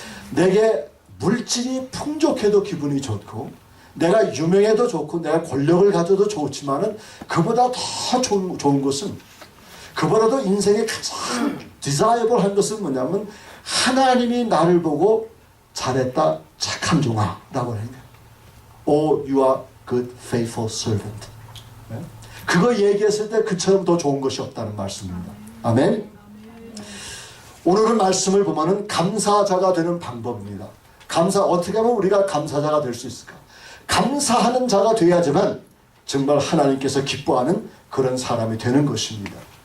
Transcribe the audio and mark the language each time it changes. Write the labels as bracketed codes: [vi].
[ko] 내게 물질이 풍족해도 기분이 좋고 내가 유명해도 좋고 내가 권력을 가져도 좋지만은 그보다 더 좋은 것은 그보다도 인생에 가장 디자이어블한 것은 뭐냐면 하나님이 나를 보고 잘했다 착한 종아 라고 해요. [en] Oh, you are good faithful servant. [ko] 그거 얘기했을 때 그처럼 더 좋은 것이 없다는 말씀입니다. 아멘. 오늘은 말씀을 보면은 감사자가 되는 방법입니다. 어떻게 하면 우리가 감사자가 될 수 있을까? 감사하는 자가 돼야지만 정말 하나님께서 기뻐하는 그런 사람이 되는 것입니다.